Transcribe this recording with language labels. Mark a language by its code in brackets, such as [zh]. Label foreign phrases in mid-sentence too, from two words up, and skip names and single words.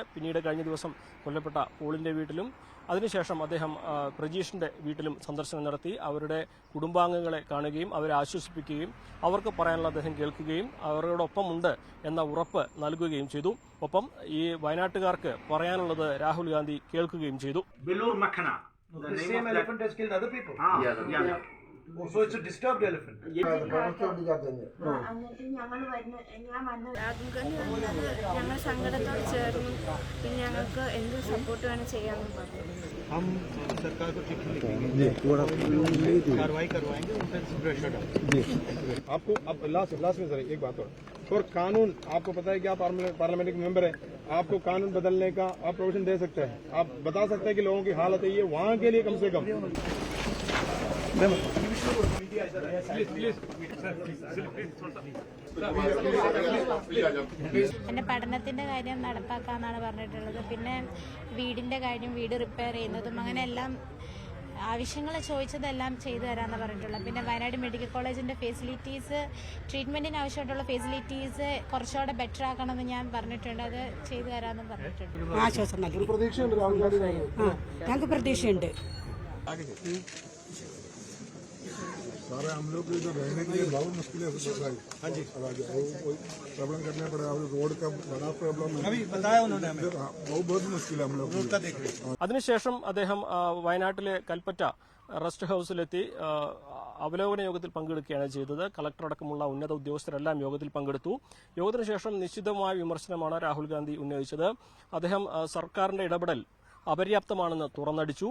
[ml] പിന്നീട് കഴിഞ്ഞ ദിവസം കൊല്ലപ്പെട്ട പോളിന്റെ വീട്ടിലും അതിനുശേഷം അദ്ദേഹം പ്രജീഷിന്റെ വീട്ടിലും സന്ദർശനം നടത്തി. അവരുടെ കുടുംബാംഗങ്ങളെ കാണുകയും അവരെ ആശ്വസിപ്പിക്കുകയും അവർക്ക് പറയാനുള്ള അദ്ദേഹം കേൾക്കുകയും അവരോടൊപ്പമുണ്ട് എന്ന ഉറപ്പ് നൽകുകയും ചെയ്തു. ഒപ്പം ഈ വയനാട്ടുകാർക്ക് പറയാനുള്ളത് രാഹുൽ ഗാന്ധി കേൾക്കുകയും ചെയ്തു. [en] So it's a disturbed elephant. [ml] ഞങ്ങൾ സങ്കടത്തോട് ചേർന്നു. പിന്നെ ഞങ്ങൾക്ക് എന്ത് സപ്പോർട്ട് വേണം ചെയ്യാമെന്ന് പറഞ്ഞു. [hi] हम सरकार को चिट्ठी लिखेंगे, कार्रवाई करवाएंगे, उन पर प्रेशर डालेंगे। आपको अब लास्ट में सर एक बात और कानून, आपको पता है कि आप पार्लियामेंट के मेंबर हैं, आपको कानून बदलने का आप प्रोविजन दे सकते हैं, आप बता सकते हैं कि लोगों की हालत है ये, वहाँ के लिए कम से कम [ml] എന്റെ പഠനത്തിന്റെ കാര്യം നടപ്പാക്കാന്നാണ് പറഞ്ഞിട്ടുള്ളത്. പിന്നെ വീടിന്റെ കാര്യം, വീട് റിപ്പയർ ചെയ്യുന്നതും അങ്ങനെ എല്ലാം ആവശ്യങ്ങൾ ചോദിച്ചതെല്ലാം ചെയ്തു തരാമെന്ന് പറഞ്ഞിട്ടുള്ളത്. പിന്നെ വയനാട് മെഡിക്കൽ കോളേജിന്റെ ഫെസിലിറ്റീസ്, ട്രീറ്റ്മെന്റിന് ആവശ്യമായിട്ടുള്ള ഫെസിലിറ്റീസ് കുറച്ചുകൂടെ ബെറ്റർ ആക്കണമെന്ന് ഞാൻ പറഞ്ഞിട്ടുണ്ട്. അത് ചെയ്തു തരാമെന്ന് പറഞ്ഞിട്ടുണ്ട്. ആശ്വാസം നൽകി. ഞങ്ങൾക്ക് പ്രതീക്ഷയുണ്ട്. [hi] सारे हम लोग जो रहने के लिए बहुत मुश्किल है। हाँ जी, कोई प्रॉब्लम करना पड़ा, रोड का बड़ा प्रॉब्लम है, अभी बताया उन्होंने हमें, बहुत मुश्किल है हम लोग रोड का देख रहे हैं। [ml] അതിനുശേഷം അദ്ദേഹം വയനാട്ടിലെ കൽപ്പറ്റ റെസ്റ്റ് ഹൌസിലെത്തി അവലോകന യോഗത്തിൽ പങ്കെടുക്കുകയാണ് ചെയ്തത്. കളക്ടർ അടക്കമുള്ള ഉന്നത ഉദ്യോഗസ്ഥരെല്ലാം യോഗത്തിൽ പങ്കെടുത്തു. യോഗത്തിന് ശേഷം നിശ്ചിതമായ വിമർശനമാണ് രാഹുൽ ഗാന്ധി ഉന്നയിച്ചത്. അദ്ദേഹം സർക്കാരിന്റെ ഇടപെടൽ അപര്യാപ്തമാണെന്ന് തുറന്നടിച്ചു.